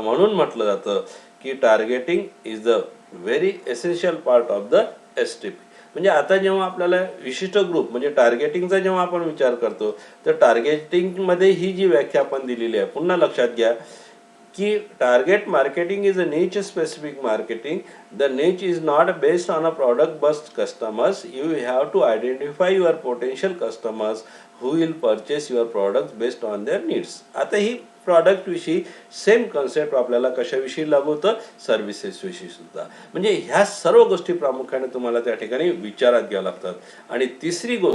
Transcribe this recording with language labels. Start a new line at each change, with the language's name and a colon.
Marathi: म्हणून म्हटलं जातं की
English: Targeting is the very essential part of the STP.
Marathi: म्हणजे आता जेव्हा आपल्याला विशिष्ट ग्रुप, म्हणजे टार्गेटिंगचा जेव्हा आपण विचार करतो तर टार्गेटिंगमध्ये ही जी व्याख्या आपण दिलेली आहे, पुन्हा लक्षात घ्या की
English: Target marketing is a niche specific marketing. The niche is not based on a product but customers. You have to identify your potential customers who will purchase your products based on their needs.
Marathi: आता ही product विषयी same concept आपल्याला कशाविषयी लागू होतं, services विषयी सुद्धा. म्हणजे ह्या सर्व गोष्टी प्रामुख्याने तुम्हाला त्या ठिकाणी विचारात घ्याव्या लागतात. आणि तिसरी गोष्ट